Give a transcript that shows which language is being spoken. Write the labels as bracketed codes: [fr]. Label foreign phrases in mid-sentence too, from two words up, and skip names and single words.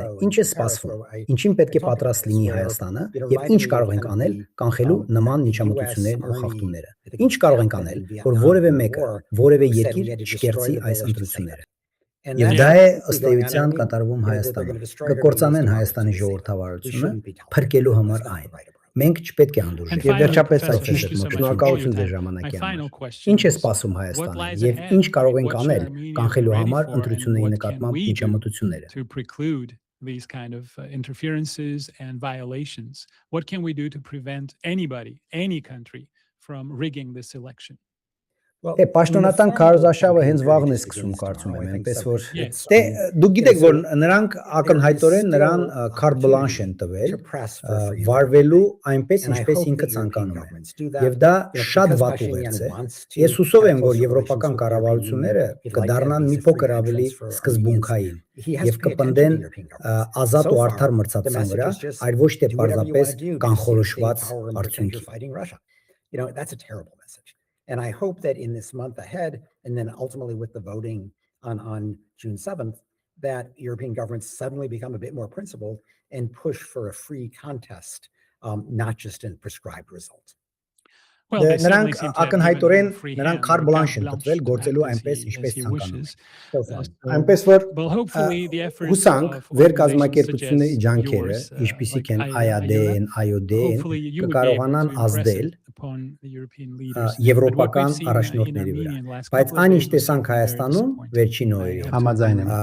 [hy] ինչ է սպասվում։ Ինչին պետք է պատրաստ լինի Հայաստանը եւ ինչ կարող ենք անել կանխելու նման միջամտություններն ու խախտումները։ Ինչ կարող ենք անել, որ որևէ մեկը, որևէ երկիր չկերծի այս ընտրությունները։ Եվ դա է ըստ էության կատարվում Հայաստանում։ Կկործանեն Հայաստանի ժողովրդավարությունը փրկելու համար այն։ Մենք չպետք է հանդուրժենք։ Եվ վերջապես [en] Professor, [hy] շնորհակալություն ձեր ժամանակի համար։ Ինչ է սպասում Հայաստանը եւ ինչ կարող ենք անել կանխելու համար ընտրությունների նկատմամբ միջամտությունները։ [en] To preclude these kind of interferences and violations? What can we do to prevent anybody, any country, from rigging this election? [hy] Դե պաշտոնական քարոզարշավը հենց վաղն է սկսում կարծում եմ, այնպես որ դե դուք գիտեք որ նրանք ակնհայտորեն նրան [fr] carte blanche [hy] են տվել վարվելու այնպես ինչպես ինքը ցանկանում է եւ դա շատ վատ ուղերձ է։ Ես հուսով եմ որ եվրոպական կառավարությունները կդառնան մի փոքր ավելի սկզբունքային եւ կպնդեն ազատ ու արդար մրցակցության վրա, այլ ոչ թե պարզապես կանխորոշված արդյունքի։ [en] That's a terrible message. And I hope that in this month ahead, and then ultimately with the voting on June 7th, that European governments suddenly become a bit more principled and push for a free contest, not just a prescribed result. Well, they certainly [hy] նրանք [en] seem to have [hy] ակնհայտորեն [en] given free [hy] նրանք [en] hand [fr] carte blanche են [en] carte [hy] տվել [en] blanche [hy] գործելու [en] to [hy] այնպես [en] Patsy [hy] ինչպես [en] as he [hy] ցանկանում [en] wishes. [hy] են։ Այնպես որ [en] Well, hopefully the efforts [hy] հուսանք [en] of [hy] վեր [en] organizations [hy] կազմակերպությունների [en] such as [hy] ջանքերը, [en] yours, [hy] ինչպիսիք [en] like [hy] են IAD-ն, IOD-ն, [en] hopefully you would be able [hy] կկարողանան [en] to impress [hy] ազդել [en] it upon the European leaders. [hy] եվրոպական [en] But what we've seen [hy] առաջնորդների [en] in [hy] վրա։ [en] Armenia in the last [hy] Բայց [en] couple of [hy] այն [en] days [hy] ինչ [en] was [hy] տեսանք [en] certainly very [hy] Հայաստանում [en] disappointing. [hy] վերջին [en] I [hy] օրերին [en] have to [hy] Համաձայն եմ։